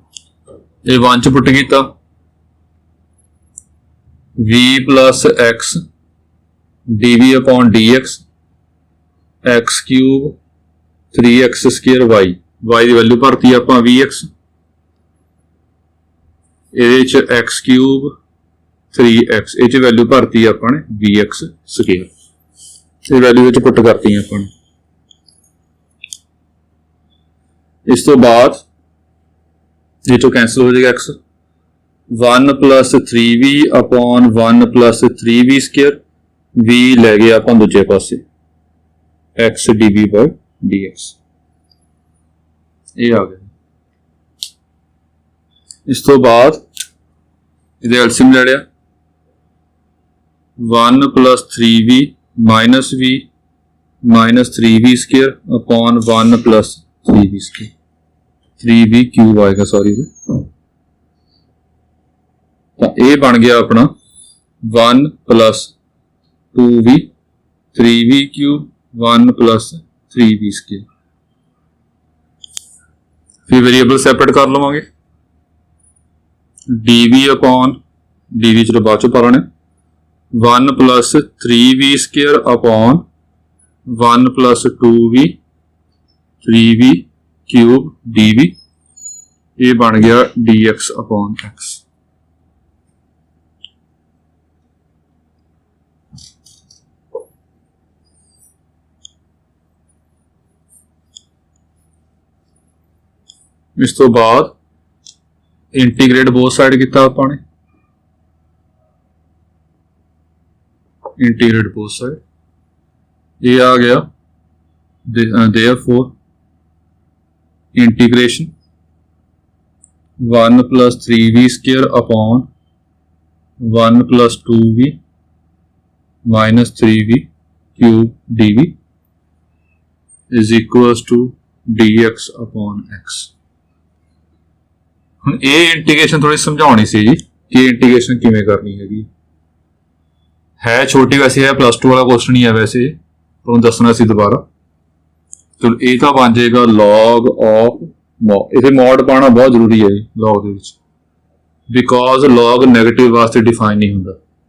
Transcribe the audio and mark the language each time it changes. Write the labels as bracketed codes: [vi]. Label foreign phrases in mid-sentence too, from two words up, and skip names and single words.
[pa] ਇਹ 1 ਚ ਪੁੱਟ ਕੀਤਾ [en] v plus x dv upon dx x cube 3x square y [pa] ਦੀ ਵੈਲਿਊ ਭਰਤੀ ਆਪਾਂ vx, ਇਹਦੇ ਚ [en] x cube 3x [pa] ਇਹ ਚ ਵੈਲਿਊ ਭਰਤੀ ਆਪਾਂ ਨੇ [en] vx square, [pa] ਇਹ ਵੈਲਿਊ ਵਿੱਚ ਪੁੱਟ ਕਰਤੀ ਆਪਾਂ ਨੇ। ਇਸ ਤੋਂ ਬਾਅਦ ਇਹ ਚੋਂ ਕੈਂਸਲ ਹੋ ਜਾਏਗਾ x, [en] 1 plus 3v upon 1 plus 3v square, [pa] v ਲੈ ਗਏ ਆਪਾਂ ਦੂਜੇ ਪਾਸੇ [en] x dv by dx, [pa] ਇਹ ਆ ਗਿਆ। ਇਸ ਤੋਂ ਬਾਅਦ ਇਹਦੇ ਐਲਸੀਐਮ ਲੈ ਲਿਆ, [en] 1 plus 3v minus v minus 3v square upon 1 plus 3v square, 3v cube [pa] ਆਏਗਾ ਸੌਰੀ, ਤਾਂ ਇਹ ਬਣ ਗਿਆ ਆਪਣਾ [en] 1 plus 2v 3v cube 1 plus 3v square। [pa] ਫਿਰ ਵੇਰੀਏਬਲ ਸੈਪਰੇਟ ਕਰ ਲਵਾਂਗੇ, [en] dv upon dv [pa] ਚਲੋ ਬਾਅਦ ਚੋਂ ਪਾਉਣੇ, [en] 1 plus 3v square upon 1 plus 2v 3v cube dv, [pa] ਇਹ ਬਣ ਗਿਆ [en] dx upon x। [pa] ਇਸ ਤੋਂ ਬਾਅਦ [en] integrate both side [pa] ਕੀਤਾ ਆਪਾਂ ਨੇ, [en] integrate both side, [pa] ਇਹ ਆ ਗਿਆ [en] therefore integration 1 plus 3v square upon 1 plus 2v minus 3v cube dv is equals to dx upon x। [pa] ਹੁਣ ਇਹ ਇੰਟੀਗ੍ਰੇਸ਼ਨ ਥੋੜੀ ਸਮਝਾਉਣੀ ਸੀ ਜੀ ਕਿ ਇੰਟੀਗ੍ਰੇਸ਼ਨ ਕਿਵੇਂ ਕਰਨੀ ਹੈਗੀ, ਹੈ ਛੋਟੀ ਵੈਸੇ ਹੈ, +2 ਵਾਲਾ ਕੁਐਸਚਨ ਹੀ ਹੈ ਵੈਸੇ, ਤੁਹਾਨੂੰ ਦੱਸਣਾ ਸੀ ਦੁਬਾਰਾ। ਚਲੋ ਇਹ ਤਾਂ ਬਣ ਜਾਏਗਾ [en] log of mod, [pa] ਇਥੇ ਮੋਡ ਪਾਉਣਾ ਬਹੁਤ ਜ਼ਰੂਰੀ ਹੈ ਜੀ log ਦੇ ਵਿੱਚ, ਬਿਕੋਜ਼ log ਨੈਗੇਟਿਵ ਵਾਸਤੇ ਡਿਫਾਈਨ ਨਹੀਂ ਹੁੰਦਾ।